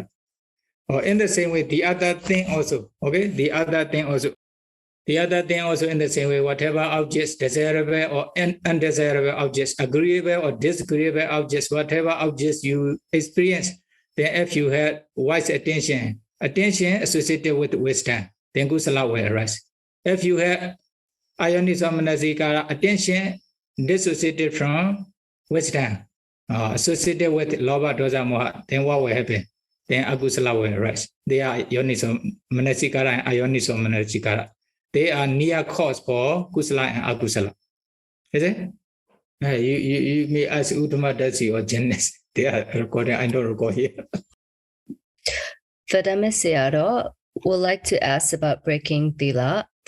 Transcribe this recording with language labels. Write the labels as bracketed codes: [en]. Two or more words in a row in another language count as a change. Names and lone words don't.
[en] Or in the same way, the other thing also. Okay, the other thing also in the same way, whatever objects, desirable or undesirable objects, agreeable or disagreeable objects, whatever objects you experience, then if you have wise attention associated with wisdom, then kusala will arise. If you have [pi] ayoniso manasikara, [en] attention dissociated from wisdom, associated with [pi] lobha, dosa, moha, [en] then what will happen? Then akusala will arise. They are [pi] yoniso manasikara [en] and [pi] ayoniso manasikara. [en] They are near cause for kusala and akusala. Is it? You may ask Uttama Dasi or Janice. They are recording. I don't record here. Vedame Sayadaw would like to ask about breaking thila.